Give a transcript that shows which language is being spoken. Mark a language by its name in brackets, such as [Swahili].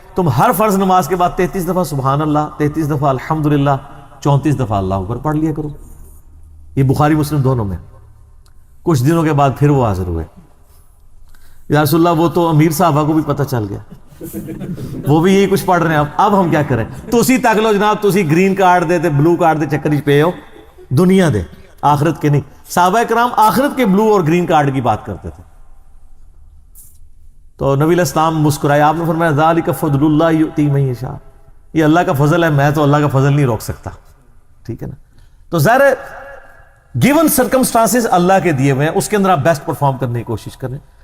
[Urdu] تم ہر فرض نماز کے بعد 33 دفعہ سبحان اللہ، 33 دفعہ الحمدللہ، 34 دفعہ اللہ اکبر پڑھ لیا کرو. یہ بخاری مسلم دونوں میں. کچھ دنوں کے بعد پھر وہ حاضر ہوئے، یا رسول اللہ وہ تو امیر صحابہ کو بھی پتہ چل گیا، وہ بھی یہی کچھ پڑھ رہے ہیں. اب ہم کیا کریں؟ [Punjabi] تو اسی تک لو جناب، تو اسی گرین کارڈ دے تے بلو کارڈ دے چکر ہی پے ہو، دنیا دے آخرت کے نہیں. [Urdu] صحابہ کرام آخرت کے بلو اور گرین کارڈ کی بات کرتے تھے. تو نبی علیہ السلام مسکرائے، آپ نے فرمایا [Arabic] ذالک فضل اللہ یؤتی من یشاء، [Urdu] یہ اللہ کا فضل ہے، میں تو اللہ کا فضل نہیں روک سکتا. ٹھیک ہے نا. تو ظاہر ہے [English] given circumstances [Urdu] اللہ کے دیے ہوئے ہیں، اس کے اندر آپ بیسٹ پرفارم کرنے کی کوشش کریں.